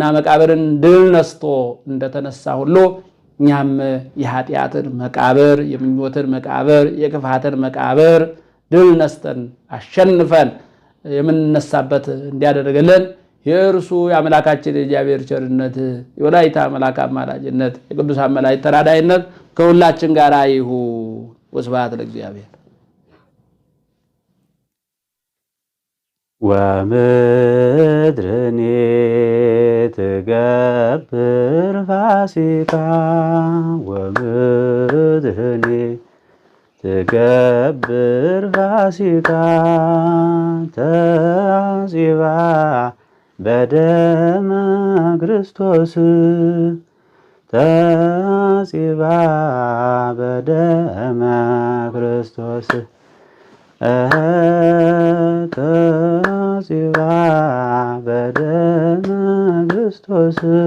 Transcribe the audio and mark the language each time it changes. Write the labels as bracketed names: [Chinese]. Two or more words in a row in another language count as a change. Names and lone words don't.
[Amharic] መቃብርን ድል ነስቶ እንደተነሳ ሁሉ እኛም የኃጢአትን መቃብር፣ የምኞትን መቃብር፣ የክፋትን መቃብር ድል ነስተን አሸንፈን የምንነሳበት እንዲያደርግልን የእርሱ የአምላካችን የእግዚአብሔር ቸርነት የወላዲተ አምላክ አማላጅነት የቅዱሳን መላእክት ተራዳኢነት ከሁላችን ጋር ይሁን። [Geez] ወስብሐት ለእግዚአብሔር። ወምድርኒ ትገብር ፋሲካ ወምድርኒ ትገብር ፋሲካ ተአጽባ በደመ ክርስቶስ ተአጽባ በደመ ክርስቶስ ተአጽባ በደመ ክርስቶስ